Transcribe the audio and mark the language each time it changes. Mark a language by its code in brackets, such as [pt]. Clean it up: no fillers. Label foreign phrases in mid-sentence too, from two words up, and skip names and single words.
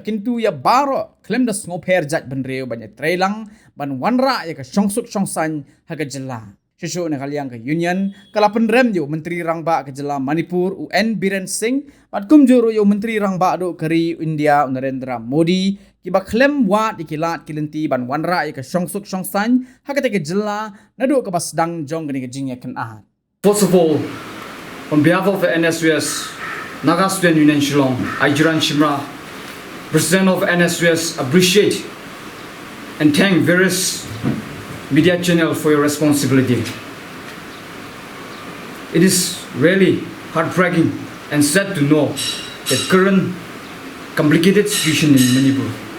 [kha] Kyntu ya Baroh klem da sngoper jat benreu ban Ïatreilang ban wanra ya ka shongsuk shongsan ha ka jilla Shushu nakaliang ke union kala Pynrem yo menteri rangba ke jela Manipur UN Biren Singh bat kumjuru yo menteri rangba do kari India Narendra Modi kiba klem wat ikilat kilenti ban wanra ya ka shongsuk shongsan ha ka ke jela nadu ka basdang jong gani ke Jingjia kan ah. [en] First of all, on behalf of the NSUS, Naga Student Union Shillong, Ïatreilang Shimra, President of NSUS, appreciate and thank various media channels for your responsibility. It is really heartbreaking and sad to know the current complicated situation in Manipur.